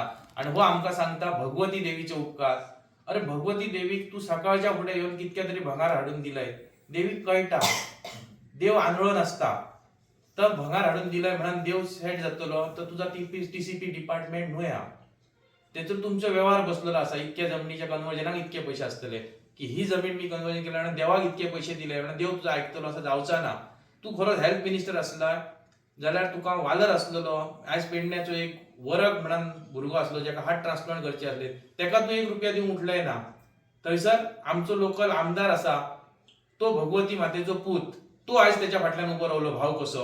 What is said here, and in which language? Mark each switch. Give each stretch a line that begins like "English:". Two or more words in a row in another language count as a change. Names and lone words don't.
Konkani: आणि हो आमकां सांगता भगवती देवीचे उपकार. अरे भगवती देवीक तू सकाळच्या फुडें येऊन कितक्या तरी भंगार हाडून दिलंय. देवीक कळटा देव आंधळो नसता. तर भंगार हाडून दिलंय म्हणून देव सेट जातलो तर तुझा
English: TCP department
Konkani: न्हू ह्या. तेतून तुमचो व्यवहार बसलेलो असा. इतक्या जमिनीच्या कन्वर्जनाक इतके पैसे असतले की ही जमीन मी कन्वर्जन केल्या आणि देवाक इतके पैसे दिले म्हणून देव तुझा ऐकतलो असं जावचा ना. तू खरोच
English: health minister
Konkani: असला जाल्यार तुका वालर असलेलो. आयज पेडण्याचो एक वरक म्हणून भुरगो असलो ज्याका
English: heart transplant
Konkani: करचे असले, तेका तू 1 रुपया दिवंक उठलाय ना. थंयसर आमचो लोकल आमदार असा तो भगवती मातेचो पूत, तो आयज त्याच्या फाटल्यान उबो रावलो भाव कसो.